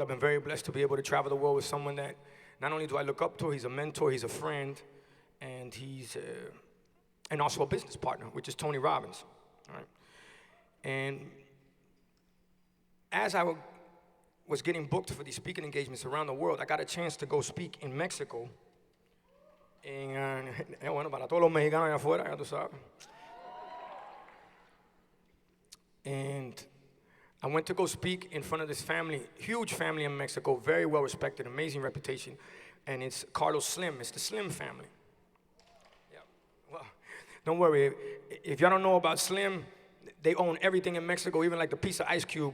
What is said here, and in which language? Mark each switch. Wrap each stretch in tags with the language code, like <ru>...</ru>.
<en>I've been very blessed to be able to travel the world with someone that not only do I look up to, he's a mentor, he's a friend, and he's and also a business partner, which is Tony Robbins. All right? And as I was getting booked for these speaking engagements around the world, I got a chance to go speak in Mexico.</en> <es>Bueno, para todos los mexicanos allá afuera, ya tú sabes.</es> <en>And I went to go speak in front of this family, huge family in Mexico, very well respected, amazing reputation, and it's Carlos Slim. It's the Slim family. Yeah. Well, don't worry. If y'all don't know about Slim, they own everything in Mexico, even like the piece of ice cube.</en>